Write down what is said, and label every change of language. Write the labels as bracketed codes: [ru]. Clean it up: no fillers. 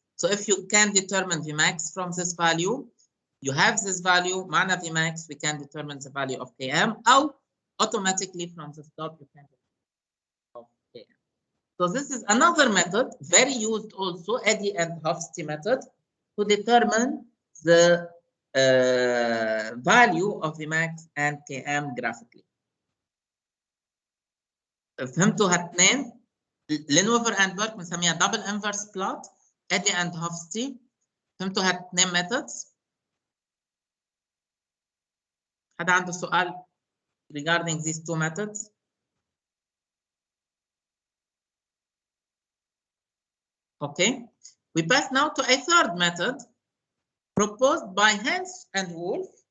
[en] So if you can determine Vmax from this value, you have this value, [ar] معنى [en] Vmax, we can determine the value of Km, [ar] أو [en] automatically from the slope you can determine of Km. So this is another method, very used also, Eddy and Hofstee method, to determine the value of Vmax and Km graphically. [ar] فهمتوا هالاثنين؟ لينوفر اند بيرك بنسميها دبل انفرس بلوت، ادي اند هوفستي. فهمتوا هالاثنين methods؟ حدا عنده سؤال [en] regarding these two methods؟ Okay. We pass now to a third method proposed by Hans and Wolf.